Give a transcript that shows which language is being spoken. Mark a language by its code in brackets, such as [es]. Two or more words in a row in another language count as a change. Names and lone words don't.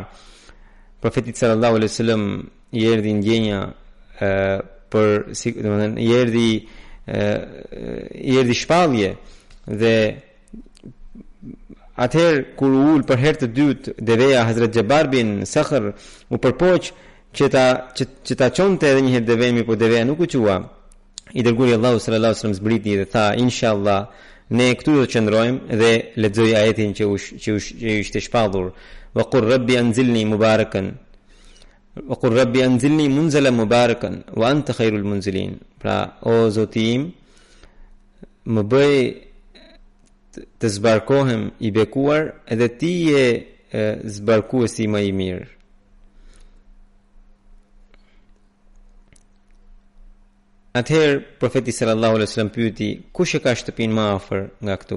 [sq] Profetit [ar] صلى الله عليه وسلم [sq] i erdhi ndjenja domethënë i erdhi shpallje dhe atëherë kur ul për herë të dytë deveja, Hazrat Jabbar bin Sakhr u përpoq që ta çonte edhe një herë devemi, por deveja nuk u qua. I dërguari Allahu [ar] صلى الله عليه وسلم [sq] zbriti dhe tha, inshallah ne këtu do të qëndrojmë, dhe lexoi ajetin që ishte shpallur, [ar] وقل رب أنزلني مباركا وقل رب أنزلني منزلا مباركا وأنت خير المنزلين. [sq] Pra, o Zoti im, më bëj të zbarkohem i bekuar, edhe ti je zbarkuesi më i mirë. Atëherë profeti [ar] صلى الله عليه وسلم [sq] pyeti, kush e ka shtëpinë më afër nga këtu?